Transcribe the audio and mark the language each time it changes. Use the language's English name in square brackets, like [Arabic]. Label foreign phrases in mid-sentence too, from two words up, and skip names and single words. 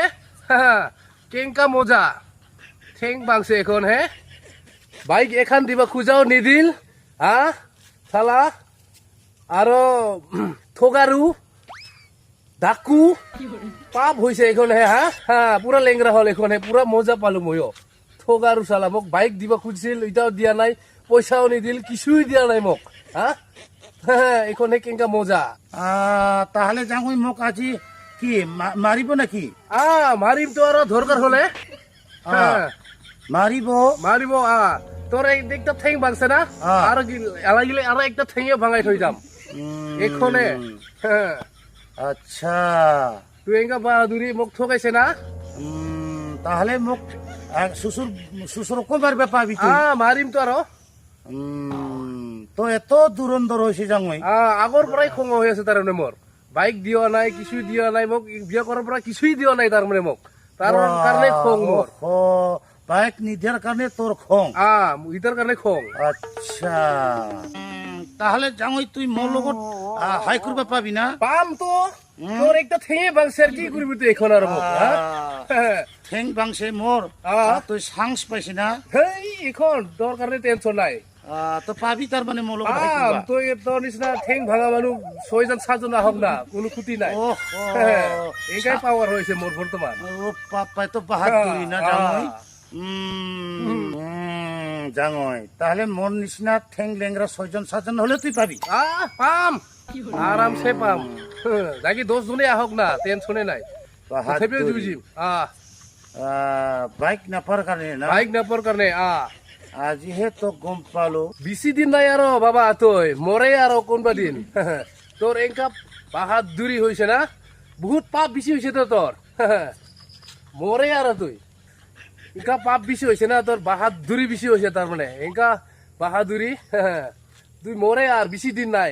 [Rangpuri] কেঙ্কা মজা, ঠেং ভাঙছে এখন। হে বাইক এখান দিবা খুঁজাও নিদিল। শালা আরো ঠগারু, ডাকু। পাপ হয়েছে এখন। পুরা লেংরা হল এখন। পুরা মজা পালো ময়ো। ঠগারু শালা মোক বাইক দিবা খুঁজছিল, এটাও দিয়া নাই, পয়সাও নিদিল, কিছুই দিয়া নাই মোক। এখন কেঙ্কা মজা। তাহলে জাঙৈ মোক আজি কি মারিব নাকি? মারিম তো আরো দরকার হলে। মারিব মারিব। তোর একটা ঠেং ভাঙছে না, আর এলাগিলে আর একটা ঠেঙে ভাঙাই থই যাম এখনে। আচ্ছা, তুই এঙ্কা বাহাদুরি মোক ঠকাইছে না। তাহলে মোক শ্বশুরকে মারবে পাবি তুই? মারিম তো আরো। তো এত দুরন্দর হয়েছে জাঙৈ। আগর পরাই খং হয়ে আছে তার মানে মোর। বাইক দিও নাই, কিছুই দিও নাই মোক, বিয়া করার পর কিছুই দিও নাই তার মানে মোক। তার কারণে খং মোর। বাইক নিদিয়ার কারণে তোর খং? ইটার কারণে খং। আচ্ছা, তাহলে জাঙৈ তুই মোর লগত হাই করবা পাবি না? পাম তো। তোর একটা ঠেঙে ভাঙছে, আর কি করবি তুই এখন আর মোক? ঠেং ভাঙছে মোর, তুই সাংস পাইছি না? এখন তোর কারণে টেনশন নাই। তো পাবি তার মানে মোর লগত? তুই তোর নিচিনা ঠেং ভাঙা মানুষ 6জন 7জন আহক না, কোনো ক্ষতি নাই। এইটাই পাওয়ার হয়েছে মোর বর্তমান। পাপাই তো বাহাদুরি না জাঙৈ। জাঙৈ, তাহলে মোর নিচিনা ঠেং লেংরা 6জন 7জন হলে তুই পাবি? পাম, আরামসে পাম। নাকি 10 জনে আহক না, টেনশনে নাই। বাইক নাপার কারণে না? বাইক নাপার কারণে। আজিহে তো গম পালো। বেশি দিন নাই আরো বাবা, তুই মরে আরো কোনবা দিন। তোর এঙ্কা বাহাদুরি হয়েছে না, বহুত পাপ বেশি হয়েছে তো তোর। মরে আরো তুই এঙ্কা পাপ বেশি হয়েছে না, তোর বাহাদুরি বেশি হয়েছে তার মানে। এঙ্কা বাহাদুরি তুই মরে আর বেশি দিন নাই।